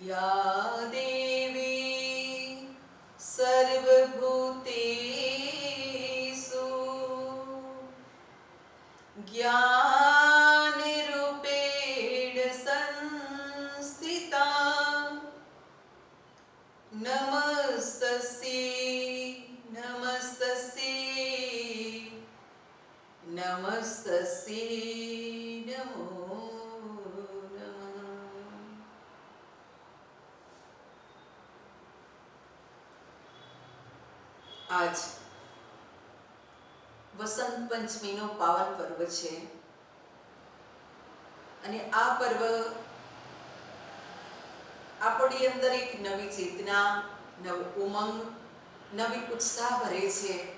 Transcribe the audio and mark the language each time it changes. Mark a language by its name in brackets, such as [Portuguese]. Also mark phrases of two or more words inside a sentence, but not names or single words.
[Sanskrit] या देवी सर्वभूतेषु ज्ञान रूपेण संस्थिता, नमस्तस्यै नमस्तस्यै नमस्तस्यै नमो नमः। [Gujarati] आज વસંત પંચમીનો પાવન પર્વ છે અને આ પર્વ આપણી અંદર એક નવી ચેતના, નવ ઉમંગ, નવી ઉત્સાહ ભરે છે।